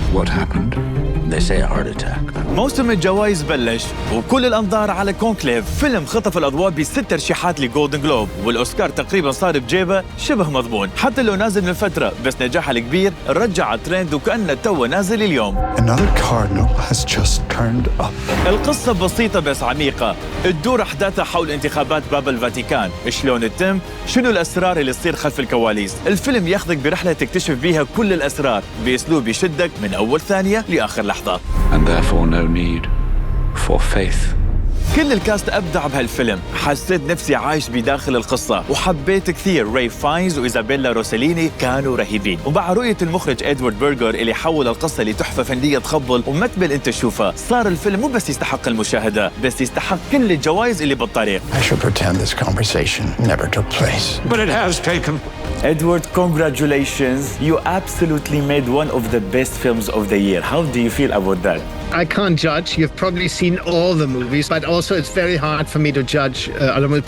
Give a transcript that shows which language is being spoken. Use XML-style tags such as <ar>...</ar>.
<en>What happened? they say a heart attack.</en> <ar>موسم الجوائز بلش وكل الأنظار على كونكليف. فيلم خطف الأضواء ب6 ترشيحات لجولدن جلوب، والأوسكار تقريبا صار بجيبه شبه مضمون، حتى لو نازل من فترة، بس نجاحه الكبير رجع الترند وكأنه توه نازل اليوم.</ar> <en>Another cardinal has just turned up.</en> <ar>القصة بسيطة بس عميقة، تدور أحداثها حول انتخابات باب الفاتيكان، شلون تتم، شنو الأسرار اللي تصير خلف الكواليس. الفيلم ياخذك برحلة تكتشف بيها كل الأسرار بأسلوب يشدك من أول ثانية لآخر لحظة.</ar> <en>And therefore no need for faith.</en> <ar>كل الكاست أبدع بهالفيلم، حسيت نفسي عايش بداخل القصة وحبيت كثير. ريف فاينز وإيزابيلا روسيليني كانوا رهيبين، ومع رؤية المخرج إدوارد برجر اللي حول القصة لتحفة فنية تخبل وما تمل أنت تشوفها، صار الفيلم مو بس يستحق المشاهدة، بس يستحق كل الجوائز اللي بالطريق.</ar> <en>I should pretend this conversation never took place. But it has taken. Edward, congratulations. You absolutely made one of the best films of the year. How do you feel about that? I can't judge. You've probably seen all the movies, but also it's very hard for me to judge other movies.</en>